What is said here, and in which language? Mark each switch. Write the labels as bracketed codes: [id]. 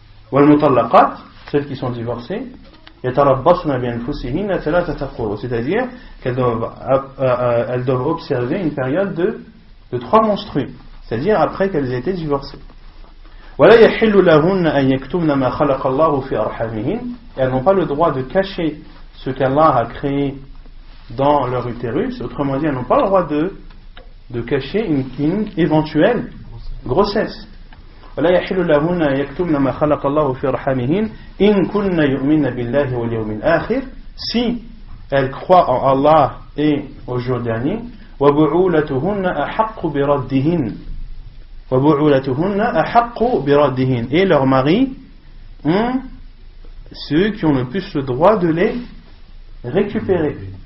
[ar] وَالْمُطَلَّقَاتُ, [fr] celles qui sont divorcées, [ar] يَتَرَبَّصْنَ بِأَنفُسِهِنَّ ثَلَاثَةَ قُرُوءٍ, [fr] c'est-à-dire qu'elles doivent observer une période de 3 menstrues, c'est-à-dire après qu'elles aient été divorcées. [ar] وَلَا يَحِلُّ لَهُنَّ أَن يَكْتُمْنَ مَا خَلَقَ اللَّهُ فِي أَرْحَامِهِنَّ, [fr] et elles n'ont pas le droit de cacher ce qu'Allah a créé dans leur utérus. Autrement dit, elles n'ont pas le droit de cacher une éventuelle grossesse. [ar] ولا يحل لهن أن يكتمن ما خلق الله في أرحامهن إن كن يؤمن بالله واليوم الآخر, [fr] si elles croient en Allah et au jour dernier. [ar] وبعولتهن أحق بردهن وبعولتهن أحق بردهن, [fr] et leurs maris ont ceux qui ont le plus le droit de les récupérer.